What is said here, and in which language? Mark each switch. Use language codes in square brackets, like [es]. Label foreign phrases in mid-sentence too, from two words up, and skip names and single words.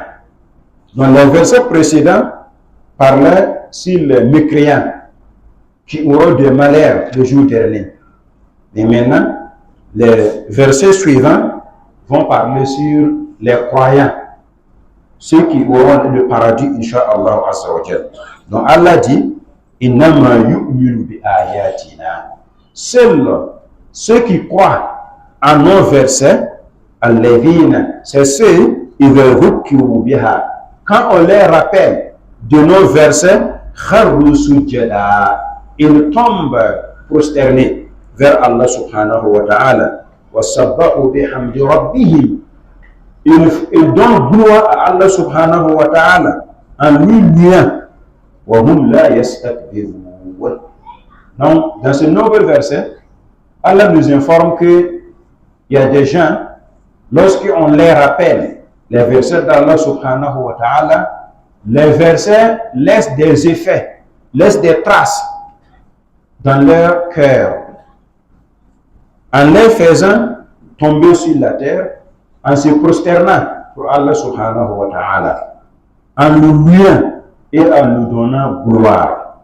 [fr] Dans le verset précédent, parlait sur les mécréants qui auront des malheurs le jour dernier. Et maintenant, les versets suivants vont parler sur les croyants, ceux qui auront le paradis, [ar] إن شاء الله عز وجل. [fr] Donc Allah dit, [ar] إنما يؤمن بآياتنا. [fr] Seuls ceux qui croient en nos versets, alladhina, c'est ceux, [ar] إذا ذكروا بها, [fr] quand on les rappelle de nos versets, [ar] خروا سجدا, [fr] ils tombent prosternés vers Allah [ar] سبحانه وتعالى, وسبحوا بحمد ربهم, [fr] ils donnent gloire à Allah [ar] سبحانه وتعالى [fr] en lui liant, [ar] وهم لا يستكبرون. [fr] Donc dans ce nouveau verset, Allah nous informe que il y a des gens, lorsqu'on les rappelle les versets d'Allah [ar] سبحانه وتعالى, [fr] les versets laissent des effets, laissent des traces dans leur cœur, en les faisant tomber sur la terre, en se prosternant pour Allah subhanahu wa ta'ala, en nous louant et en nous donnant gloire.